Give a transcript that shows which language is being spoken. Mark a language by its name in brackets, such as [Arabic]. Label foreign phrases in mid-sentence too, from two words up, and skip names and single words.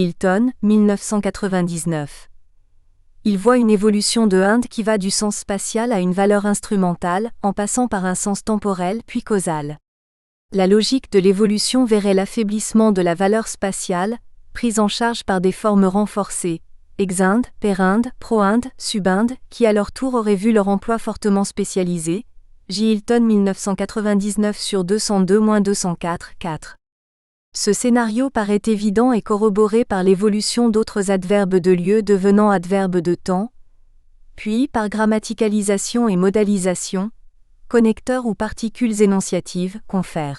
[French] Hilton, 1999. Il voit une évolution de ind qui va du sens spatial à une valeur instrumentale, en passant par un sens temporel puis causal. La logique de l'évolution verrait l'affaiblissement de la valeur spatiale, prise en charge par des formes renforcées, [Latin] exind, perind, proind, subind, [French] qui à leur tour auraient vu leur emploi fortement spécialisé. J. Hilton 1999 sur 202-204, 4. Ce scénario paraît évident et corroboré par l'évolution d'autres adverbes de lieu devenant adverbes de temps, puis par grammaticalisation et modalisation, connecteurs ou particules énonciatives, confère.